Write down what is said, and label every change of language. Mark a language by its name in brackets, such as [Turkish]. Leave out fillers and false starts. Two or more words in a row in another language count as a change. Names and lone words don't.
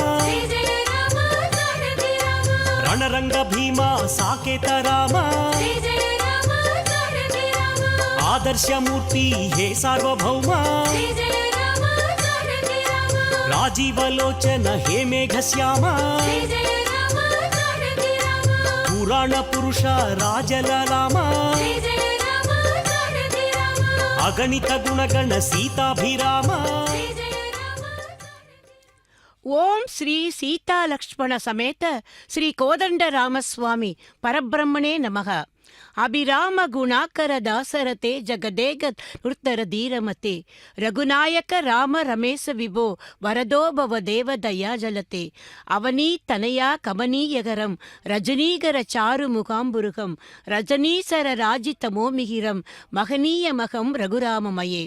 [Marathi] रणरंग भीमा साकेत राम आदर्श मूर्ति हे सार्वभौम राजीवलोचन हे मेघश्याम पुराण पुरुष राजललाम अगणित गुणगण सीताभिराम। [Sanskrit] ॐ श्री सीता लक्ष्मण समेत श्री कोदण्ड रामस्वामि परब्रह्मणे नमः. अभिराम गुणाकर दाशरथे जगदेक धनुर्धर धीरमते रघुनायक राम रमेश विभो वरदो भव देव दया जलधे अवनी तनया कमनीयकरम् रजनीकर चारु मुखाम्बुरुहम् रजनीचर राजित मोमिकिरम् महनीय महम् रघुराममये.